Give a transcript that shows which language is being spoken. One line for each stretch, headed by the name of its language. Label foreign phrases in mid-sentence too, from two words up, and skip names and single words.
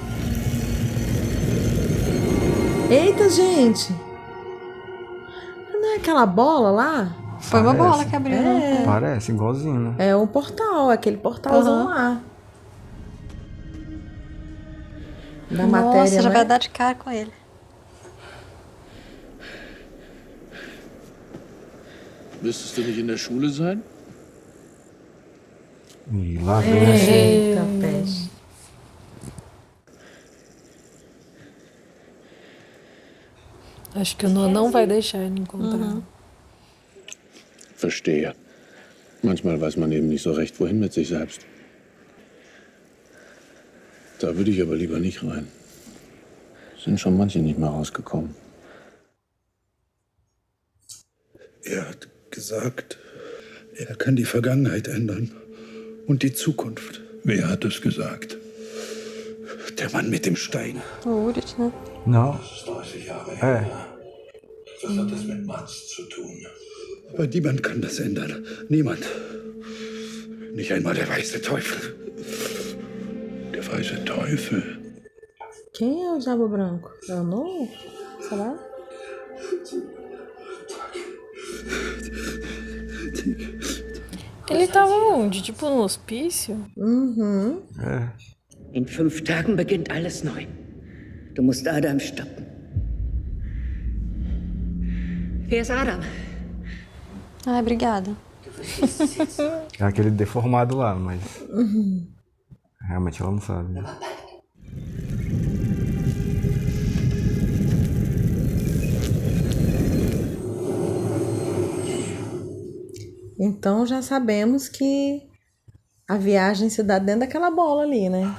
Portuguese: Eita, gente! Não é aquela bola lá? Foi uma bola que abriu, né? Parece, igualzinho, né? É um portal, aquele portalzão lá. Da matéria, Nossa, já né? vai dar de cara com ele.
German: Müsstest du nicht in der Schule sein?
Portuguese: E lá vem. Eita, peste. Acho que o Noah não vai deixar ele encontrar.
German: Verstehe. Manchmal weiß man eben nicht so recht, wohin mit sich selbst. Da würde ich aber lieber nicht rein. Sind schon manche nicht mehr rausgekommen. Er hat gesagt, er kann die Vergangenheit ändern und die Zukunft. Wer hat es gesagt? Der Mann mit dem Stein.
Portuguese: O Urit, né? Não.
German: Das ist 30 Jahre her. Was hat das mit Mats zu tun? Aber niemand kann das ändern. Niemand. Nicht einmal der weiße Teufel. Der weiße Teufel.
Portuguese: Quem é o Diabo Branco? É o Noah? Será? Ele tava onde? Tipo no hospício? Uhum.
German: In 5 Tagen beginnt alles neu. Du musst Adam stoppen. Wer ist Adam?
Portuguese: Ai, obrigada. É aquele deformado lá, mas. Realmente ela não sabe. Né? Então já sabemos que a viagem se dá dentro daquela bola ali, né?